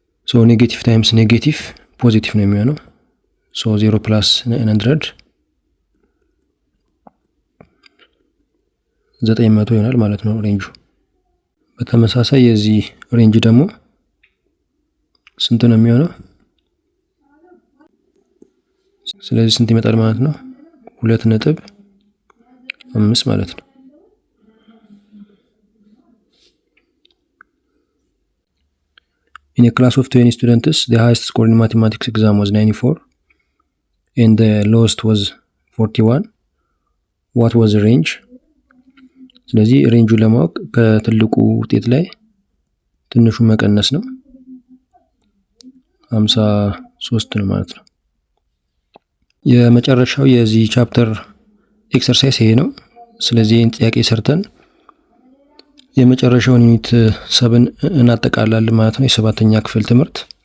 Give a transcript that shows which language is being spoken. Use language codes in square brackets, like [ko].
[am] ሶ ኔጌቲቭ ታይምስ ኔጌቲቭ ፖዚቲቭ ነው የሚሆነው። ሶ 0 + 900 900 ይሆናል ማለት ነው ሬንጁ። በተመሳሳይ የዚህ ሬንጅ ደግሞ ስንት ነው የሚሆነው? ስለዚህ ስንት ይመጣል ማለት ነው? [en] 2.5 ማለት ነው። In a class of 20 students, the highest score in mathematics exam was 94 and the lowest was 41. What was the range? [am] ስለዚህ ሬንጁን ለማወቅ ከትልቁ ውጤት ላይ ትንሹ መቀነስ ነው። 53 ነው ማለት ነው። የመጨረሻው የዚህ ቻፕተር ኤክሰርሳይዝ ይሄ ነው። ስለዚህ ይህን ጥያቄ ሰርተን የመጨረሻውን ዩኒት 7 እናጠቃላለን ማለት ነው። የሰባተኛ ክፍል ትምህርት